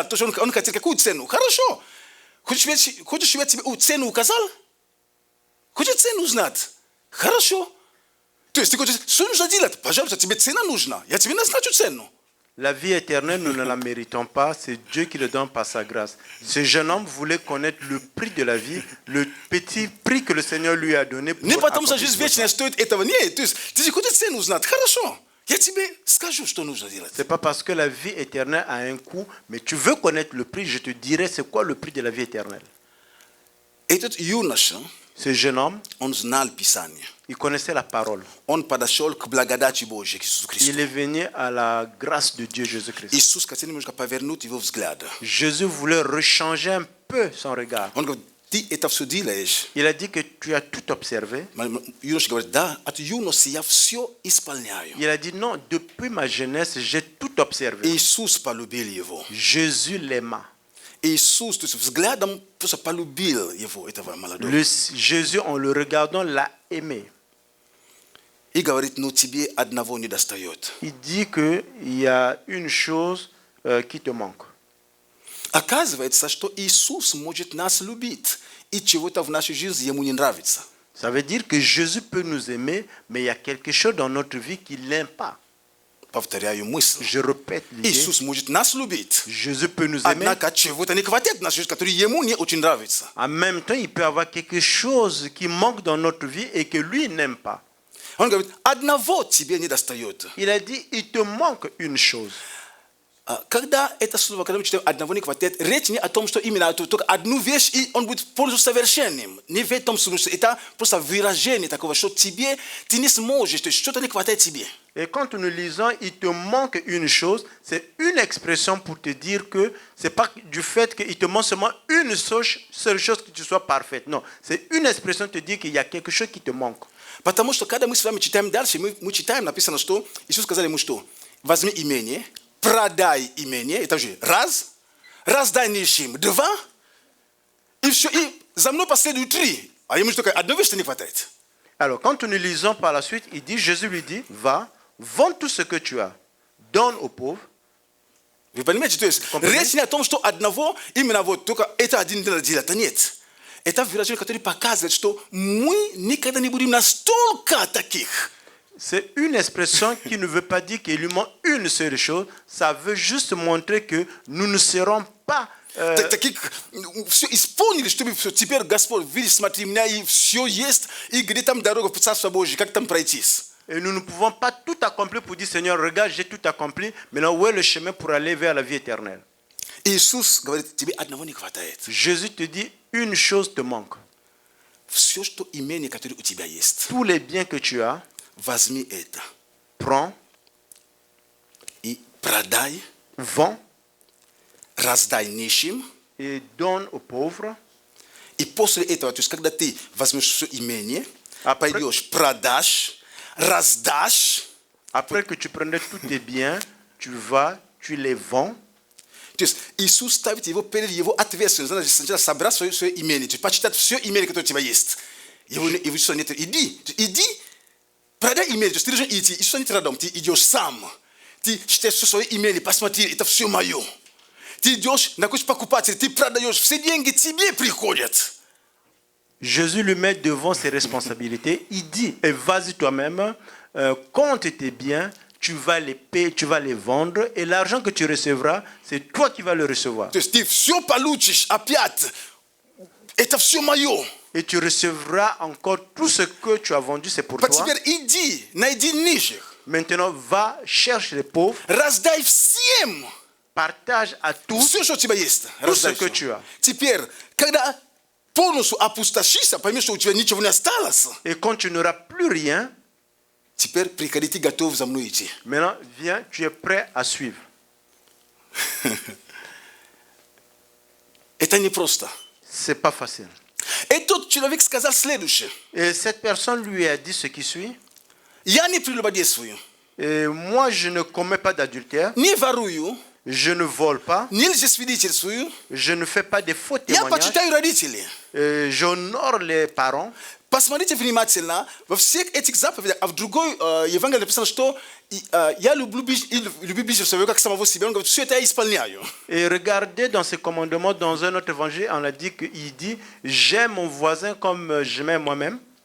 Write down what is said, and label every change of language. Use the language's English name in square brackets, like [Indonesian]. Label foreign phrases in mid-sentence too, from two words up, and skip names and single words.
[Russian] То, что он хотел какую цену? Хорошо. Хочешь, я тебе цену указал? Хочешь цену узнать? Хорошо. То есть ты хочешь, что нужно делать? Пожалуйста, тебе цена нужна. Я тебе назначу цену. [French] La vie éternelle, nous ne la méritons pas, c'est Dieu qui le donne par sa grâce. Ce jeune homme voulait connaître le prix de la vie, le petit prix que le Seigneur lui a donné pour [Russian] Не потому что [French] accomplir [Russian] жизнь [French] son [Russian] вечная [French] plan. [Russian] стоит этого. Нет, то есть ты хочешь цену узнать? Хорошо. Я тебе скажу, что нужно делать. [French] C'est pas parce que la vie éternelle a un coût, mais tu veux connaître le prix, je te dirai c'est quoi le prix de la vie éternelle. [Russian] Этот юноша, [French] Ce jeune homme, [Russian] он знал Писание. [French] il connaissait la parole. [Russian] Он подошел к благодати Божьей, к Иисусу Христу. [French] Il est venu à la grâce de Dieu Jésus-Christ. [Russian] Иисус хотел немножко повернуть его взгляд. [French] Jésus voulait rechanger un peu son regard. [Russian] Он говорит, ты это все делаешь. [French] Il a dit que tu as tout observé. [Russian] Юноша говорит, да, от юности я все исполняю. [French] Il a dit non, depuis ma jeunesse, j'ai tout observé. [Russian] Иисус полюбил его. [French] Jésus l'aima. [Russian] Иисус, то есть взглядом просто полюбил его, этого молодого. [French] Jésus, en le regardant, l'a aimé. [Russian] И говорит, ну тебе одного не достает. [French] Il dit qu'il y a une chose qui te manque. [Russian] Оказывается, что Иисус может нас любить, и чего-то в нашей жизни ему не нравится. [French] Ça veut dire que Jésus peut nous aimer, mais il y a quelque chose dans notre vie qu'il n'aime pas. [Russian] Повторяю мысль. [French] Je répète l'idée. [Russian] Иисус может нас любить. [French] Jésus peut nous aimer. [Russian] Однако чего-то не хватает в нашей жизни, который ему не очень нравится. [French] En même temps, il peut avoir quelque chose qui manque dans notre vie et que lui n'aime pas. [Russian] Он говорит, одного тебе не достает. [French] Il a dit, il te manque une chose. [Russian] Когда это слово, когда мы читаем одного не хватает, речь не о том, что именно только одну вещь, и он будет полностью совершенным. Не в этом смысле. Это просто выражение такого, что тебе, ты не сможешь, то есть что-то не хватает тебе. [French] Et quand nous lisons, il te manque une chose, c'est une expression pour te dire que c'est pas du fait qu'il te manque seulement une seule chose que tu sois parfaite. Non, c'est une expression pour te dire qu'il y a quelque chose qui te manque. [Russian] Потому что когда мы с вами читаем дальше, мы читаем, написано, что Иисус сказал ему, что возьми имение, продай имение, это же раз, раздай нищим, два, и все, и за мной последуют три. А ему только одной вещи не хватает. [French] Alors, quand nous lisons par la suite, il dit, Jésus lui dit, va, vends tout ce que tu as, donne aux pauvres. [Russian] Вы понимаете, то есть речь не о том, что одного, именно вот только это один делает, это нет. Это выражение, которое показывает, что мы никогда не будем настолько таких. [French] C'est une expression qui ne veut pas dire qu'il lui manque une seule chose. Ça veut juste montrer que nous ne serons pas... [Russian] Таких все исполнили, чтобы все, теперь Господь, видишь, смотри, у меня и все есть, и где там дорога в Царство Божие, как там пройтись. [French] Et nous ne pouvons pas tout accomplir pour dire, Seigneur, regarde, j'ai tout accompli. Maintenant, où est le chemin pour aller vers la vie éternelle? [Russian] Иисус говорит, тебе одного не хватает. [French] Jésus te dit, une chose te manque. [Russian] Все, что имение, которое у тебя есть, [French] Tous les biens que tu as, [Russian] возьми это [French] prends, [Russian] и продай, [French] vends [Russian] раздай нищим, [French] et donne aux pauvres. [Russian] и после этого, то есть когда ты возьмешь все имение, [French] Après- [Russian] пойдешь, продашь, раздашь, [French] Après que tu prenais tous tes biens, tu vas, tu les vends. [Russian] то есть Иисус ставит его перед его ответственностью. Значит, сначала собрать свое имение, то есть почитать все имение, которое у тебя есть. Его что нет, иди, продай имение, то есть ты должен идти, и что нет рядом, ты идешь сам. Ты читаешь все свое имение, посмотри, это все мое. Ты идешь, находишь покупателя, ты продаешь, все деньги тебе приходят. [French] Jésus lui met devant ses responsabilités. Il dit, et vas-y toi-même, compte tes biens, tu vas les payer, tu vas les vendre, et l'argent que tu recevras, c'est toi qui vas le recevoir. [Russian] То есть ты все получишь опять. Это все мое. [French] Et tu recevras encore tout ce que tu as vendu, c'est pour [Russian] Вот [French] toi. [Russian] теперь иди, найди нищих, [French] Maintenant, va, cherche les pauvres, [Russian] раздай всем. [French] partage à tous. [Russian] Все, что у тебя есть. [French] Tout [Russian] Раздай [French] ce que [Russian] всё. [French] tu as. [Russian] Теперь, когда полностью опустошишься, поймешь, что у тебя ничего не осталось, [French] Et quand tu n'auras plus rien, [Russian] теперь приходи, ты готов за мной идти. [French] maintenant, viens, tu es prêt à suivre. [Russian] Это непросто. [French] C'est pas facile. [Russian] И тот человек сказал следующее. [French] Et cette personne lui a dit ce qui suit. [Russian] Я не прелюбодействую, [French] Et moi, je ne commets pas d'adultère, [Russian] не ворую, [French] je ne vole pas, [Russian] не лжесвидетельствую, [French] je ne fais pas de faux [Russian] я [French] témoignages, [Russian] почитаю родителей. [French] j'honore les parents. [Russian] Посмотрите внимательно, во всех этих заповедях, а в другой Евангелии написано, что я люблю ближнего своего, как самого себя. Он говорит, все это я исполняю. [French] Et regardez dans ces commandements, dans un autre évangile, on a dit qu'il dit, j'aime mon voisin comme je m'aime moi-même.